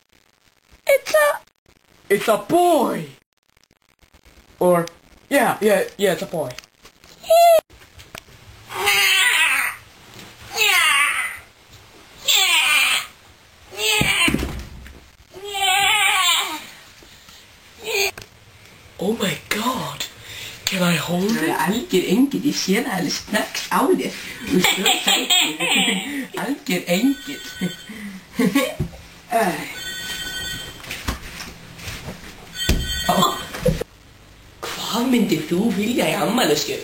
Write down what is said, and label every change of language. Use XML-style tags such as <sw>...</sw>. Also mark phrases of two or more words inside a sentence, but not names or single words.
<en>It's a boy! Or, yeah, it's a boy. Oh my god! Can I hold it?</en> <is>Algjör engill, ég sé það alveg snöggs á þér. Þú svo sættir. Algjör engill. Hvað myndir þú vilja í afmælisgjöf?</is>